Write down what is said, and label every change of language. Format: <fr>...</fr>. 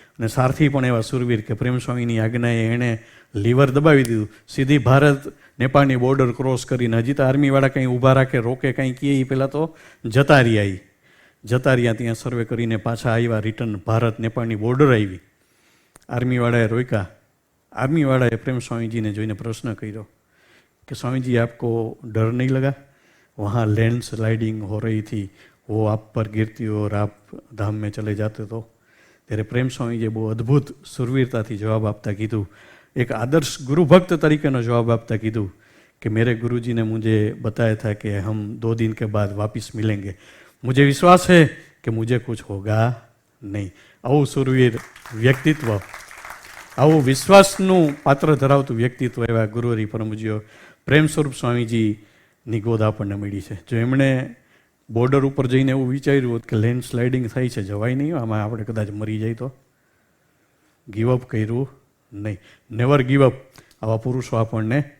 <gu>અને સારથી પણ એવા સુરવીર કે પ્રેમ સ્વામીની આજ્ઞાએ એણે લીવર દબાવી દીધું, સીધી ભારત નેપાળની બોર્ડર ક્રોસ કરીને. હજી તો આર્મીવાળા કંઈ ઊભા રાખે, રોકે, કંઈ કહે, એ પહેલાં તો જતા રહ્યા, ત્યાં સર્વે કરીને પાછા આવ્યા. રિટર્ન ભારત નેપાળની બોર્ડર આવી, આર્મીવાળાએ રોક્યા. આર્મીવાળાએ પ્રેમ સ્વામીજીને જોઈને પ્રશ્ન કર્યો</gu> <hi>कि स्वामी जी आपको डर नहीं लगा? वहाँ लैंड स्लाइडिंग हो रही थी, वो आप पर गिरती और आप धाम में चले जाते तो?</hi> <gu>तेरे प्रेम स्वामी जी बहुत अद्भुत सुरवीरता थी जवाब आपता कीधु,</gu> <hi>एक आदर्श गुरु भक्त तरीके नो जवाब आपता कीधु कि मेरे गुरुजी ने मुझे बताया था कि हम 2 दिन के बाद वापस मिलेंगे, मुझे विश्वास है कि मुझे कुछ होगा नहीं.</hi> <gu>આવું સુરવીર વ્યક્તિત્વ, આવું વિશ્વાસનું પાત્ર ધરાવતું વ્યક્તિત્વ એવા ગુરુહરિ પરમ પૂજ્ય પ્રેમ સ્વરૂપ સ્વામીજીની ગોદ આપણને મળી છે. જો એમણે બોર્ડર ઉપર જઈને એવું વિચાર્યું હોત કે લેન્ડ સ્લાઇડિંગ થાય છે, જવાય નહીં, આમાં આપણે કદાચ મરી જાય તો, ગીવઅપ કર્યું નહીં.</gu> <en>Never give up.</en> <gu>આવા પુરુષો આપણને</gu>